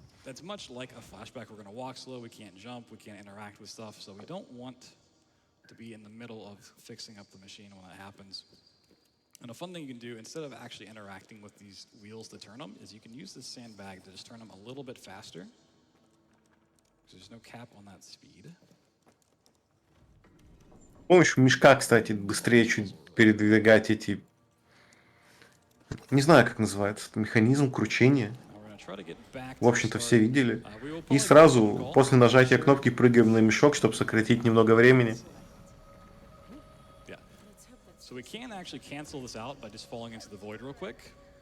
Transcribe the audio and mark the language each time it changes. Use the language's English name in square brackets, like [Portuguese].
[English] that's much like a flashback. We're going to walk slow, we can't jump, we can't interact with stuff, so we don't want to be in the middle of fixing up the machine when that happens. And a fun thing you can do, instead of actually interacting with these wheels to turn them, is you can use this sandbag to just turn them a little bit faster. There's no cap on that speed. [Russian] С помощью мешка, кстати, быстрее чуть передвигать эти... Не знаю, как называется. Это механизм кручения. В общем-то, все видели. И сразу после нажатия кнопки прыгаем на мешок, чтобы сократить немного времени. [English] So we can actually cancel this out by just falling into the void real quick.